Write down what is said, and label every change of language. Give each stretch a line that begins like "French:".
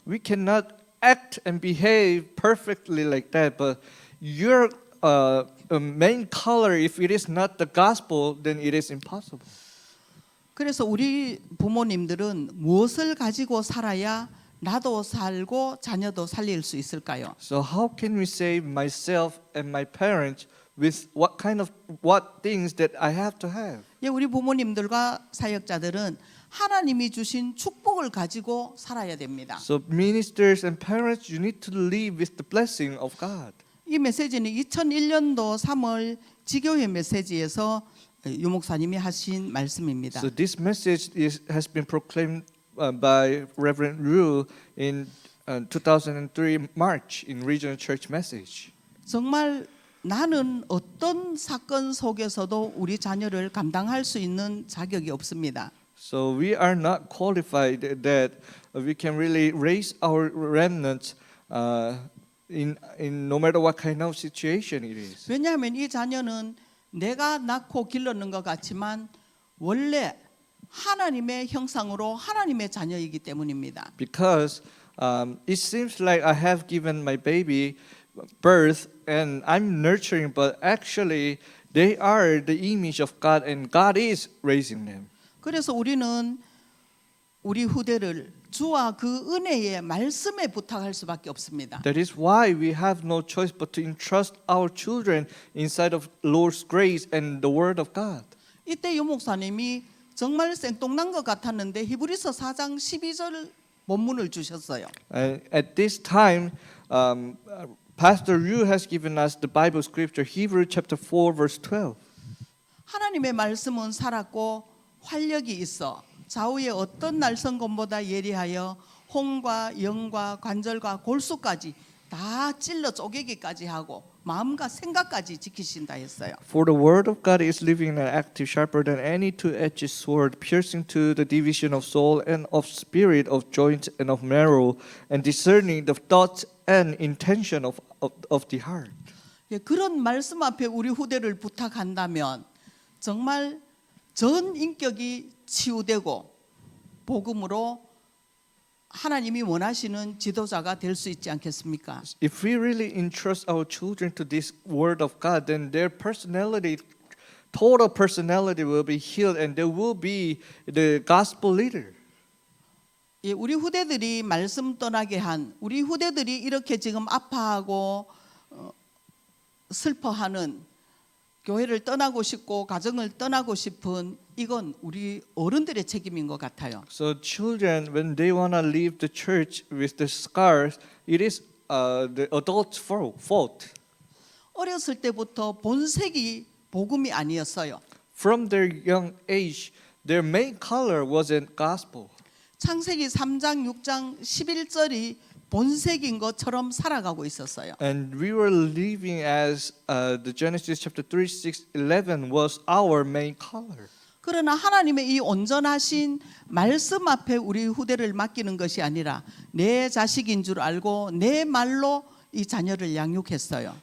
English: We cannot act and behave perfectly like that, but your main color, if it is not the gospel, then it is impossible.
Korean: 그래서 우리 부모님들은 무엇을 가지고 살아야 나도 살고 자녀도 살릴 수 있을까요?
English: So how can we save myself and my parents with what things that I have to have?
Korean: 예, 우리 부모님들과 사역자들은 하나님이 주신 축복을 가지고 살아야 됩니다.
English: So ministers and parents, you need to live with the blessing of God.
Korean: 이 메시지는 2001년도 3월 지교회 메시지에서 유 목사님이 하신 말씀입니다.
English: So this message has been proclaimed by Reverend Rue in 2003 March in Regional Church Message.
Korean: 정말 나는 어떤 사건 속에서도 우리 자녀를 감당할 수 있는 자격이 없습니다.
English: So we are not qualified that we can really raise our remnants in no matter what kind of situation it is.
Korean: 왜냐하면 이 자녀는 내가 낳고 길렀는 것 같지만 원래 하나님의 형상으로 하나님의 자녀이기 때문입니다.
English: Because it seems like I have given my baby birth and I'm nurturing, but actually they are the image of God and God is raising them.
Korean: 그래서 우리는 우리 후대를 주와 그 은혜의 말씀에 부탁할 수밖에 없습니다.
English: That is why we have no choice but to entrust our children inside of Lord's grace and the Word of God.
Korean: 이때 유 목사님이 정말 생뚱난 것 같았는데 히브리서 4장 12절 본문을 주셨어요.
English: At this time, Pastor Ryu has given us the Bible scripture, Hebrews chapter 4, verse 12.
Korean: 하나님의 말씀은 살았고 활력이 있어 좌우의 어떤 날성검보다 예리하여 홍과 영과 관절과 골수까지 다 찔러 쪼개기까지 하고 마음과 생각까지 지키신다 했어요.
English: For the word of God is living and active, sharper than any two-edged sword, piercing to the division of soul and of spirit, of joint and of marrow, and discerning the thoughts and intention of the heart.
Korean: 예, 그런 말씀 앞에 우리 후대를 부탁한다면 정말 전 인격이 치유되고 복음으로 하나님이 원하시는 지도자가 될 수 있지 않겠습니까?
English: If we really entrust our children to this word of God, then their personality, total personality will be healed and they will be the gospel leader.
Korean: 예, 우리 후대들이 말씀 떠나게 한 우리 후대들이 이렇게 지금 아파하고 슬퍼하는 교회를 떠나고 싶고 가정을 떠나고 싶은 이건 우리 어른들의 책임인 것 같아요.
English: So children, when they want to leave the church with the scars, it is the adult's fault.
Korean: 어렸을 때부터 본색이 복음이 아니었어요.
English: From their young age, their main color wasn't gospel.
Korean: 창세기 3장 6장 11절이 본색인 것처럼 살아가고 있었어요.
English: And we were living as the Genesis chapter 3, 6, 11 was our main color.
Korean: 그러나 하나님의 이 온전하신 말씀 앞에 우리 후대를 맡기는 것이 아니라 내 자식인 줄 알고 내 말로 이 자녀를 양육했어요.